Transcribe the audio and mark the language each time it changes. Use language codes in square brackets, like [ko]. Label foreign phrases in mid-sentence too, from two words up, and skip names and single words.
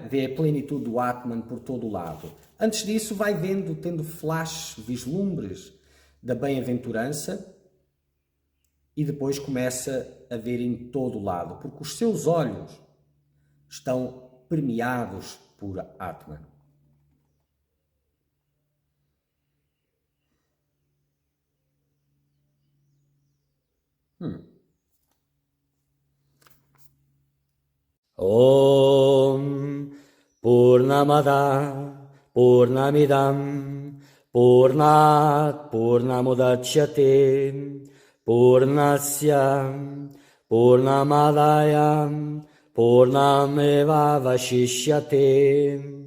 [pt] Vê a plenitude do Atman por todo o lado. Antes disso, vai vendo, tendo flashes, vislumbres da bem-aventurança, e depois começa a ver em todo o lado, porque os seus olhos estão permeados por Atman. [sa] ॐ पूर्णमदः पूर्णमिदं पूर्णात् पूर्णमुदच्यते पूर्णस्य पूर्णमादाय पूर्णमेव वशिष्यते.